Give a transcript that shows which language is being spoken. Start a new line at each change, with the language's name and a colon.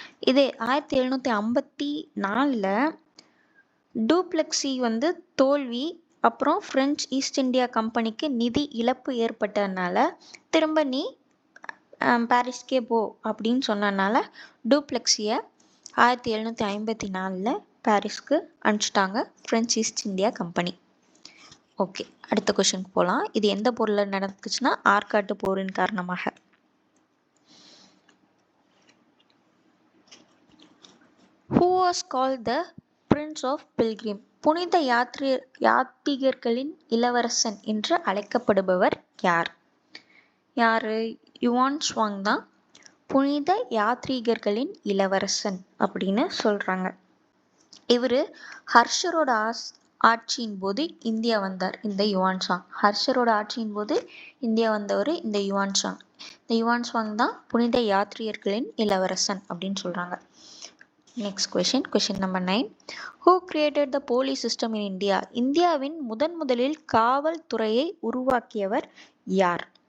Tamil: இது 1754ல் டியூப்ளெக்ஸி வந்து தோல்வி, அப்புறம் பிரெஞ்சு ஈஸ்ட் இந்தியா கம்பெனிக்கு நிதி இழப்பு ஏற்பட்டதுனால திரும்ப நீ பாரிஸ்கே போ அப்படின்னு சொன்னனால டியூப்ளெக்ஸியை 1754ல் பாரிஸ்க்கு அனுப்பிச்சிட்டாங்க French east India company. Okay, அடுத்த கொஸ்டினுக்கு போகலாம். இது எந்த போரில் நடந்துச்சுன்னா ஆற்காட்டு போரின் காரணமாக.
English: Who was called the Prince of Pilgrim?
Tamil: புனித யாத்ரீகர்களின் இளவரசன் என்று அழைக்கப்படுபவர் யார்? யாரு? யுவான் சுவாங் தான் புனித யாத்ரீகர்களின் இளவரசன் அப்படின்னு சொல்றாங்க. இவர் ஹர்ஷரோட ஆட்சியின் போது இந்தியா வந்தார். இந்த யுவான் சாங் ஹர்ஷரோட ஆட்சியின் போது இந்தியா வந்தவர் இந்த யுவான் சாங். இந்த யுவான் சாங் தான் புனித யாத்ரீகர்களின் இளவரசன் அப்படின்னு சொல்றாங்க. Next question number 9.
English: Who created the police system in India?
Tamil: இந்தியாவின் முதலில் காவல்துறையை உருவாக்கியவர் யார்?